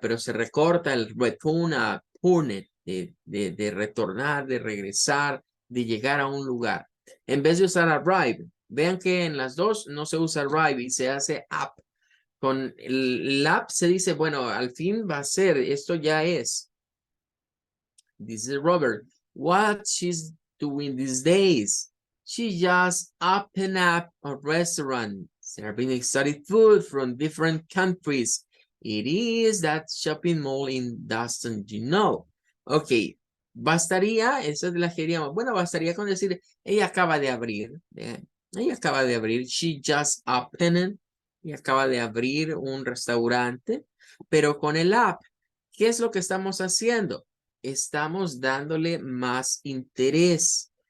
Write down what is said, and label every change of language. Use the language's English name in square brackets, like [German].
[Spanish] Pero se recorta el return a turn it, de retornar, de regresar, de llegar a un lugar. En vez de usar arrive, vean que en las dos no se usa arrive y se hace up. Con el up se dice, bueno, al fin va a ser, esto ya es. Dice [English] Robert, what she's doing these days? She just opened up a restaurant, serving exotic food from different countries. It is that shopping mall in Dustin, you know. [Spanish] Ok, bastaría, esa es la que diríamos, bueno, bastaría con decir, ella acaba de abrir, ella acaba de abrir, [English] she just opened, [Spanish] ella acaba de abrir un restaurante, pero con el app, ¿qué es lo que estamos haciendo? Estamos dándole más interés.